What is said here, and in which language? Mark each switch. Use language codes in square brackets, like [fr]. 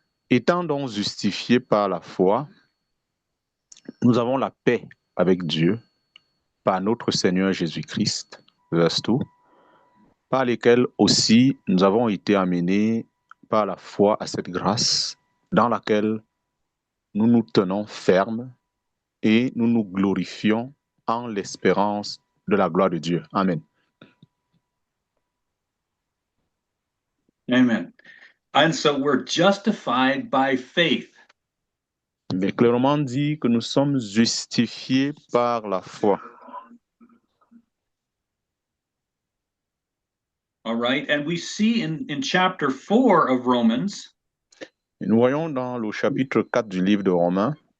[fr] Étant donc justifiés par la foi, nous avons la paix avec Dieu par notre Seigneur Jésus-Christ, verse 2, par lesquels aussi nous avons été amenés par la foi à cette grâce dans laquelle nous nous tenons fermes et nous nous glorifions en l'espérance de la gloire de Dieu. Amen. Amen. [en] And so we're justified by faith. [fr] Mais clairement dit que nous sommes justifiés par la foi. [en] All right. And we see in chapter 4 of Romans, [fr] Et nous voyons dans le chapitre 4 du livre de Romains,